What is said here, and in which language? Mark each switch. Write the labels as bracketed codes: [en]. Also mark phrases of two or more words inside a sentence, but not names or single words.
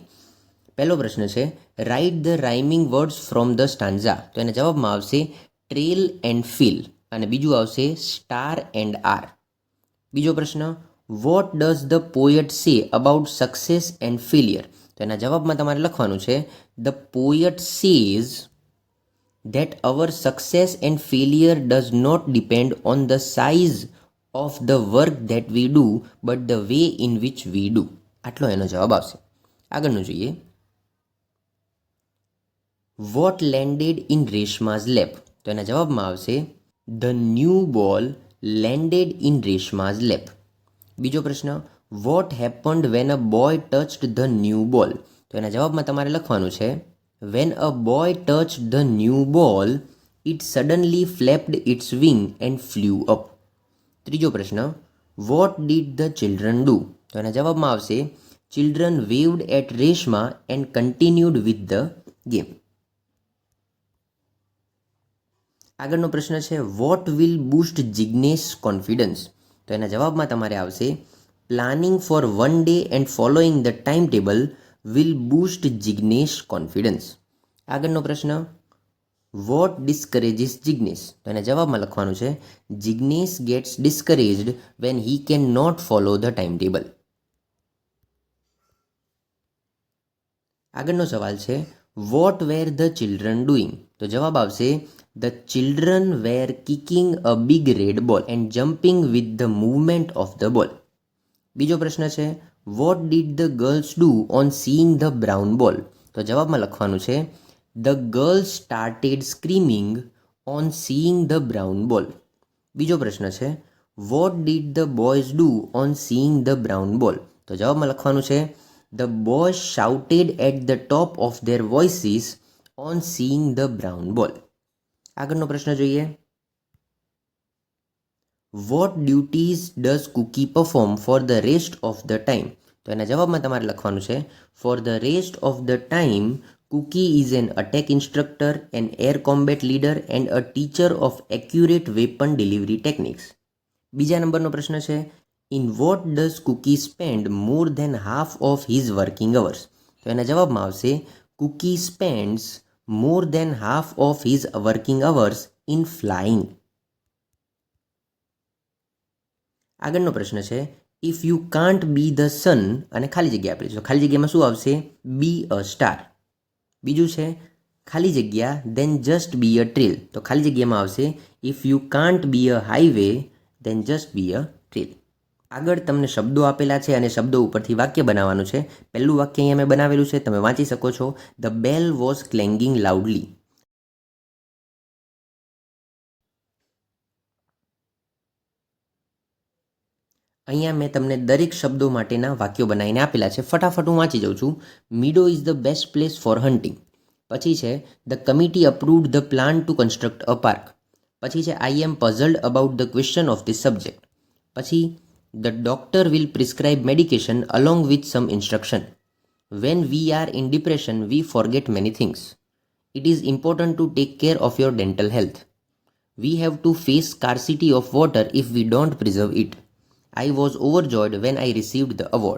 [gu] પહેલો પ્રશ્ન છે, [en] write the rhyming words from the stanza. [gu] તો એના જવાબમાં આવશે [en] trail and feel [gu] અને બીજું આવશે [en] star and are. [gu] બીજો પ્રશ્ન, [en] what does the poet say about success and failure? [gu] તો એના જવાબમાં તમારે લખવાનું છે, [en] the poet says that our success and failure does not depend on the size of the work that we do but the way in which we do. [gu] આટલો એનો જવાબ આવશે. આગળનું જોઈએ. [en] What landed in રેશમા's lap? [gu] તો એના જવાબમાં આવશે [en] the new ball landed in રેશમા's lap. [gu] બીજો પ્રશ્ન, [en] what happened when a boy touched the new ball? [gu] તો એના જવાબમાં તમારે લખવાનું છે, [en] when a boy touched the new ball, it suddenly flapped its wing and flew up. [gu] ત્રીજો પ્રશ્ન, [en] what did the children do? [gu] તો એના જવાબમાં આવશે, [en] children waved at Reshma and continued with the game. [gu] આગળનો પ્રશ્ન છે, [en] what will boost Jignesh confidence? [gu] તો એના જવાબમાં તમારે આવશે, [en] planning for one day and following the timetable will boost Jignesh confidence. [gu] આગળનો પ્રશ્ન, [en] what discourages Jignesh? [gu] તો એના જવાબમાં લખવાનું છે, [en] Jignesh gets discouraged when he cannot follow the timetable. [gu] આગળનો સવાલ છે, [en] what were the children doing? [gu] તો જવાબ આવશે, [en] the children were kicking a big red ball and jumping with the movement of the ball. [gu] બીજો પ્રશ્ન છે, [en] what did the girls do on seeing the brown ball? [gu] તો જવાબમાં લખવાનું છે, [en] the girls started screaming on seeing the brown ball. [gu] બીજો પ્રશ્ન છે, [en] what did the boys do on seeing the brown ball? [gu] તો જવાબમાં લખવાનું છે, [en] the boys shouted at the top of their voices on seeing the brown ball. [gu] આગળનો પ્રશ્ન જોઈએ. [en] What duties does Cookie perform for the rest of the time? [gu] તો એના જવાબમાં તમારે લખવાનું છે, [en] for the rest of the time Cookie is an attack instructor, an air combat leader and a teacher of accurate weapon delivery techniques. [gu] બીજા નંબરનો પ્રશ્ન છે, [en] in what does Cookie spend more than half of his working hours? [gu] તો એના જવાબમાં આવશે, [en] Cookie spends more than half of his working hours in flying. [gu] આગળનો પ્રશ્ન છે, [en] if you can't be the sun [gu] અને ખાલી જગ્યા આપેલી છે, ખાલી જગ્યામાં શું આવશે, [en] be a star. [gu] બીજું છે, ખાલી જગ્યા [en] then just be a trail. [gu] તો ખાલી જગ્યામાં આવશે, [en] if you can't be a highway then just be a trail. [gu] આગળ તમને શબ્દો આપેલા છે અને શબ્દો ઉપરથી વાક્ય બનાવવાનું છે. પહેલું વાક્ય અહીંયા મેં બનાવેલું છે, તમે વાંચી શકો છો. [en] The bell was clanging loudly. [gu] અહીંયા મેં તમને દરેક શબ્દો માટેના વાક્યો બનાવીને આપેલા છે. ફટાફટ હું વાંચી જાઉં છું. [en] meadow is the best place for hunting. પછી છે, the committee approved the plan to construct a park. પછી છે, I am puzzled about the question of this subject. પછી the doctor will prescribe medication along with some instruction. When we are in depression, we forget many things. It is important to take care of your dental health. We have to face scarcity of water if we don't preserve it. I was overjoyed when I received the award.